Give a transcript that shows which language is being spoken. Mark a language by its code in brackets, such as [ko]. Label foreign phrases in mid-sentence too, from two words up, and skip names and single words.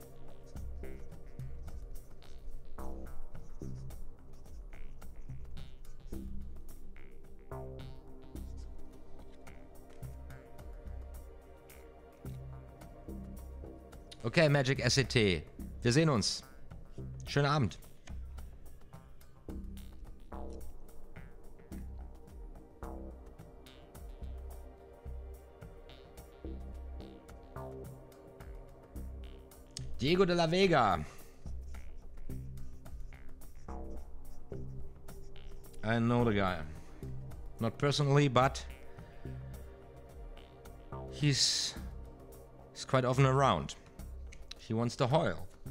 [en] Okay, Magic SET. [de] Wir sehen uns. Schönen Abend. Diego de la Vega. [en] I know the guy. Not personally, but he's quite often around. He wants the Hoyle.